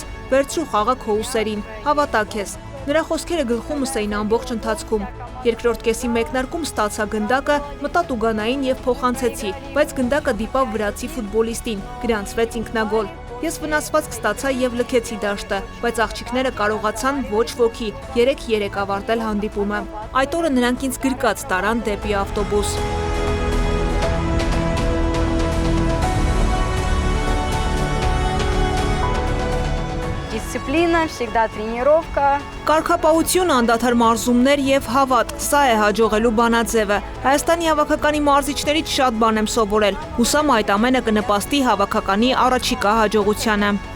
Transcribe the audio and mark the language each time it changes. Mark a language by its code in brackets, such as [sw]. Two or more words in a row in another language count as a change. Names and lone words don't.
[hy] «Վերցրու խաղը քո ուսերին, հավատա քեզ»։ Նրա խոսքերը գլխումս էին ամբողջ ընթացքում։ Երկրորդ կեսի մեկնարկում ստացա գնդակը, մտա տուգանային եւ փոխանցեցի, բայց գնդակը դիպավ վրացի ֆուտբոլիստին, գրանցվեց ինքնագոլ։ Ես վնասվածք ստացա եւ լքեցի դաշտը, բայց աղջիկները կարողացան ոչ ոքի 3-3 ավարտել հանդիպումը։ Այդ օրը նրանք ինձ գրկած տարան դեպի ավտոբուս։ [ru] Дисциплина, всегда тренировка. [hy] Կարգապահություն, անդադար մարզումներ եւ հավատ, սա է հաջողելու բանաձևը։ Հայաստանի հավաքականի մարզիչներից շատ բան եմ սովորել։ Հուսամ այդ ամենը կնպաստի հավաքականի առաջիկա հաջողությանը։